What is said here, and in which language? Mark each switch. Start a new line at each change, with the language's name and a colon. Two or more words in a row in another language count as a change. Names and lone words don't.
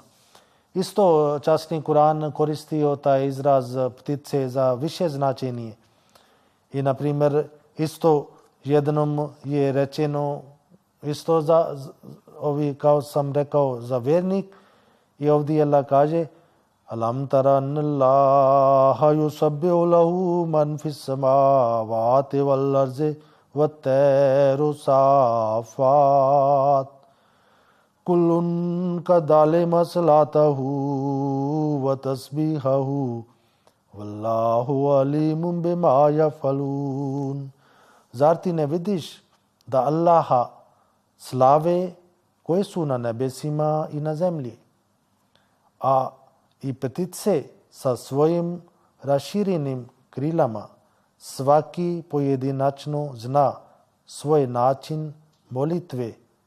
Bosnian: Isto časni Kur'an koristio taj izraz ptice za više značenje. I na primjer isto jednom je rečeno isto za kao sam rekao za vjernik i ovdje Allah kaže
Arabic: ألم تر أن الله يسبح له من في السماوات والأرض والطير صافات كل قد علم صلاته وتسبيحه والله عليم بما يفعلون.
Bosnian: Zar ti ne vidiš da Allaha slave koje su na nebesima i na zemlji, a i ptice sa svojim raširenim krilama svaki pojedinačno zna svoj način molitve,